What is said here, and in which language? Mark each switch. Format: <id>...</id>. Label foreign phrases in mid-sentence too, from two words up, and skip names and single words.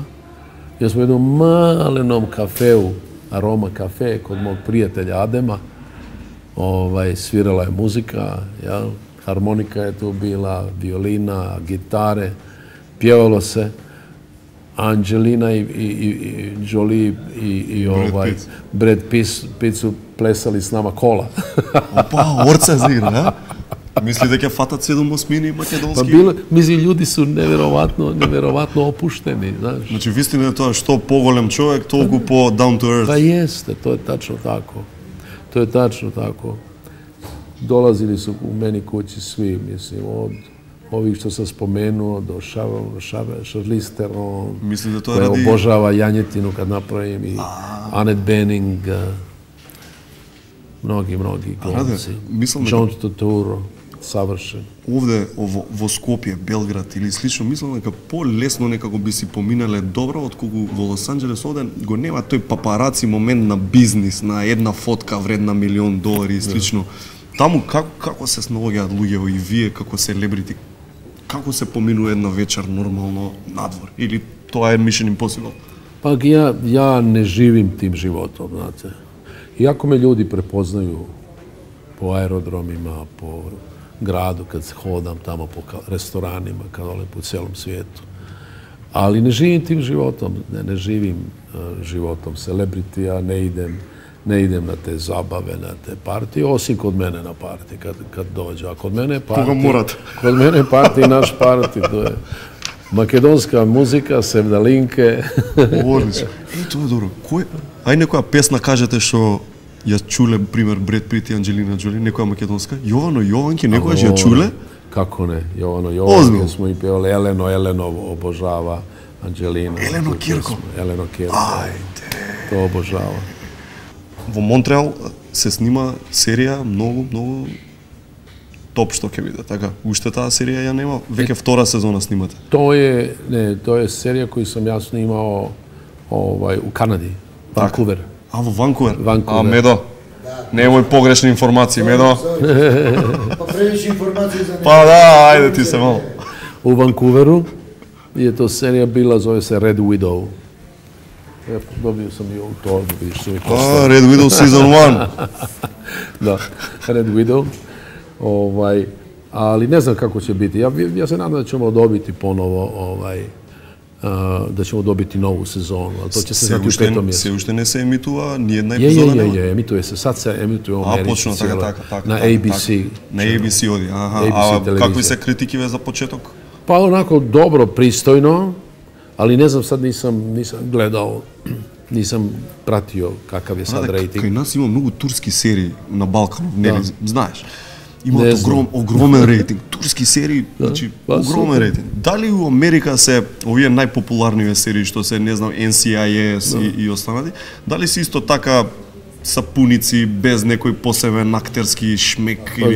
<hr>Ja smo u jednom malenom kafeu, Aroma kafe, kod mog prijatelja Adema, svirala je muzika, harmonika je tu bila, violina, gitare, pjevalo se. Angelina i Jolie i Brad Pitt su plesali s nama kola.</hr> <mk>Опа, орца зигра, а? Мисли дека фатат 7/8 македонски? Мисли,</mk> <hr>ljudi su neverovatno opušteni, znaš.</hr> <mk>Значи, вистина е тоа, што поголем човек, толку по</mk> <en>down to earth.</en> <hr>Pa jeste, to je tačno tako. To je tačno tako. Dolazili su u meni kući svi, mislim, od ovih što sam spomenuo, do Charlize Theron, koja obožava janjetinu kad napravim, i Annette Bening, mnogi glumci. John Turturro, savršen.</hr> <mk>Овде, во Скопје, Белград или слично, мислам дека по-лесно некако би си поминале добро, отколку во Лос Анџелес овде го нема тој папараци момент на бизнис, на една фотка вредна $1,000,000 и слично. Таму како се снаоѓаат луѓе и вие како селебрити? Како се поминува една вечер нормално надвор? Или тоа е Mission Impossible?</mk> <hr>Pa ja ne živim tim životom, znate. Iako me ljudi prepoznaju po aerodromima, po gradu, kad se hodam tamo po restoranima, po cijelom svijetu. Ali ne živim tim životom, ne živim životom celebritija, ne idem na te zabave, na te partije, osim kod mene na partije, kad dođe. A kod mene je partij, naš partij, to je makedonska muzika, sevdalinke.</hr> <mk>Одлично. Тоа е добро. Ај некоја песна кажете што ја чуле, пример, Бред Пит и Анджелина Джоли, некоја македонска? Јовано Јованки, некојаш ја чуле?</mk> <hr>Како не, Јовано Јованки smo i pevali, Eleno obožava Anđelina.</hr> <mk>Елено Кирко? Eleno Kirko. Ајде.</mk> <hr>To obožava.</hr> <mk>Во Монтреал се снима серија многу топ што ќе биде, така? Уште таа серија ја нема, веќе втора сезона снимате.</mk> <hr>To je serija koju sam ja snimao u Kanadi, Vancouver.</hr> <mk>А во Ванкувер? А, Медо, немој погрешни информации, Медо. Па превише информации за Па да, ајде ти се мало.</mk> <hr>U Vancouveru je to serija bila, zove se Red Widow. Dobio sam i to, vidiš što mi košta. Red Widow Season 1. Da, Red Widow. Ali ne znam kako će biti. Ja se nadam da ćemo dobiti ponovo, da ćemo dobiti novu sezonu, ali to će se znati u 5. mjesecu.</hr> <mk>Се уште не се емитува ни една епизода нема?</mk> <hr>Emituje se. Sad se emituje u Americi.</hr> <mk>Почна така.</mk> <hr>Na ABC.</hr> <mk>На ABC оди,</mk> <hr>ABC televizija.</hr> <mk>Какви се критикиве за почеток?</mk> <hr>Pa onako dobro, pristojno, ali ne znam, sad nisam gledao, nisam pratio kakav je sad rating.</hr> <mk>Кај нас има многу турски серии на Балканот, нели, знаеш? Имаат огромен рейтинг. Турски серии, значи, огромен рейтинг. Дали у Америка се овие најпопуларниве серии што се, не знам, NCIS и останати, дали се исто така сапуници без некој посебен актерски шмек или...</mk>